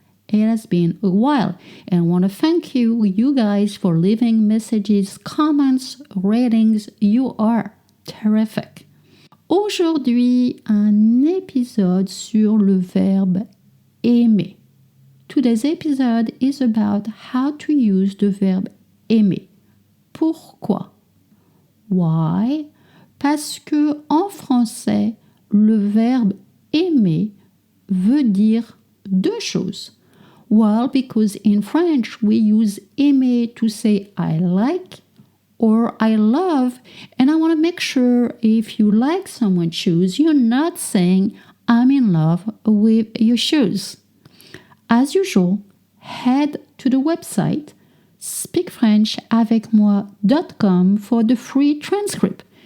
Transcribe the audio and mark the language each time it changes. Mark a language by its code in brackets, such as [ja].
[en] It has been a while. And I want to thank you guys, for leaving messages, comments, ratings. You are terrific. [fr] Aujourd'hui, un épisode sur le verbe aimer. [en] Today's episode is about how to use the verb aimer. [fr] Pourquoi? [en] Why? [fr] Parce que en français, le verbe aimer veut dire deux choses. [en] Well, because in French we use aimer to say I like or I love, and I want to make sure if you like someone's shoes, you're not saying I'm in love with your shoes. As usual, head to the website speakfrenchavecmoi.com for the free transcript.